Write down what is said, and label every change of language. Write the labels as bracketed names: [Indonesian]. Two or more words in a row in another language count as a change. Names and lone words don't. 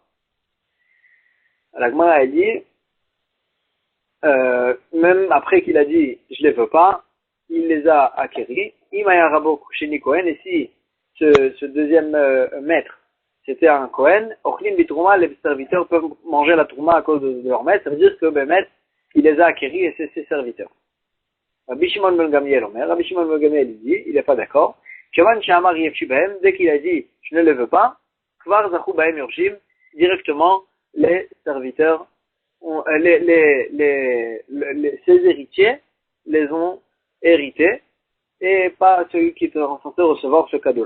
[French] La Gemara a dit, même après qu'il a dit, je les veux pas, il les a acquéris. [Hebrew] אם היה רבו שני כהן, [French] et si ce deuxième maître, c'était un Kohen, [Hebrew] אוכלים בתרומה, [French] les serviteurs peuvent manger la Trouma à cause de leur maître, ça veut dire que maître, il les a acquéris et c'est ses serviteurs. Rabbi Shimon ben Gamliel Omer, Rabbi Shimon ben Gamliel dit, il n'est pas d'accord. Dès qu'il a dit je ne le veux pas, directement les serviteurs, ses héritiers les ont hérités et pas celui qui était censé recevoir ce cadeau-là.